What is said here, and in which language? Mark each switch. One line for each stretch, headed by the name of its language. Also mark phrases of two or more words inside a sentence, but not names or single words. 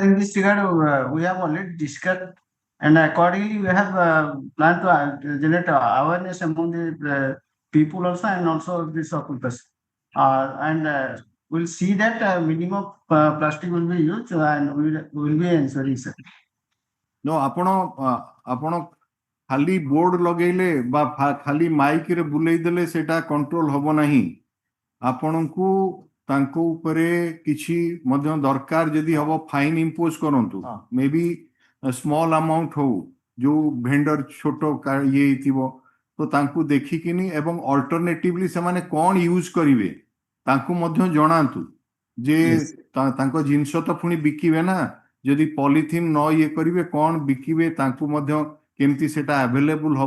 English: In this regard, we have already discussed, and accordingly, we have planned to generate awareness among the people also, and also the shopkeepers. And we'll see that minimum plastic will be used, and we will be ensuring, sir. No,
Odia: ଆପଣ ଖାଲି ବୋର୍ଡ ଲଗେଇଲେ ବା ଖାଲି ମାଇକରେ ବୁଲେଇ ଦେଲେ ସେଟା କଣ୍ଟ୍ରୋଲ ହବ ନାହିଁ। ଆପଣଙ୍କୁ ତାଙ୍କ ଉପରେ କିଛି ମଧ୍ୟ ଦରକାର, ଯଦି ହବ
English: fine impose
Odia: କରନ୍ତୁ,
English: may be small amount
Odia: ହଉ, ଯୋଉ ଭେଣ୍ଡର ଛୋଟ ଇଏ ହେଇଥିବ, ତ ତାଙ୍କୁ ଦେଖିକିନି ଏବଂ ଅଲ୍ଟରନେଟିଭଲି ସେମାନେ କ'ଣ ୟୁଜ କରିବେ ତାଙ୍କୁ ମଧ୍ୟ ଜଣାନ୍ତୁ, ଯେ ତାଙ୍କ ଜିନିଷ ତ ପୁଣି ବିକିବେ ନା, ଯଦି ପଲିଥିନ୍ ନ ଇଏ କରିବେ କ'ଣ ବିକିବେ, ତାଙ୍କୁ ମଧ୍ୟ କେମିତି ସେଟା ଆଭେଲେବୁଲ ହବ।